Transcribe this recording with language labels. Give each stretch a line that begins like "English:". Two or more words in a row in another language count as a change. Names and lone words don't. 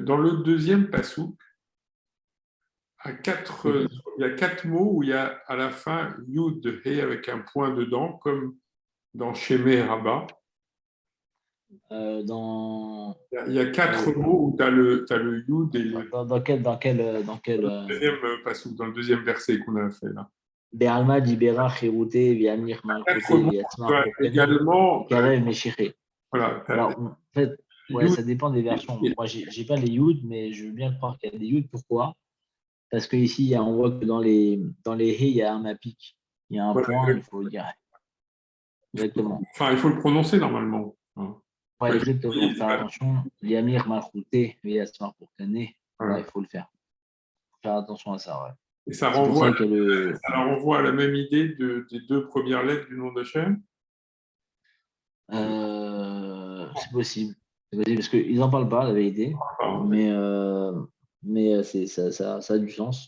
French: Dans le deuxième passouk, il y a 4 mots où il y a à la fin Yud, He avec un point dedans, comme dans Shemé Rabbah. Il y a 4 mots où tu as le Yud et le dans quel deuxième passouk, dans le deuxième verset qu'on a fait là.
Aramaic: בעלמא די ברא כרעותיה וימליך מלכותיה ויצמח
French: également.
Aramaic: קרב משיחיה.
French: Voilà. Alors, en fait, ouais, ça dépend des versions. Moi, j'ai pas les Yud, mais je veux bien croire qu'il y a des Yud. Pourquoi? Parce qu'ici, on voit que dans les He, il y a un apic. Il y a un point, il faut le dire. Exactement. Enfin, il faut le prononcer normalement. Ouais, exactement. Faire attention.
Aramaic: וימליך מלכותיה ויצמח פורקניה.
French: Il faut le faire. Faire attention à ça, ouais. Et ça renvoie à la même idée des 2 premières lettres du nom d'Hachem. C'est possible. Parce qu'ils n'en parlent pas, la vérité. Mais ça a du sens.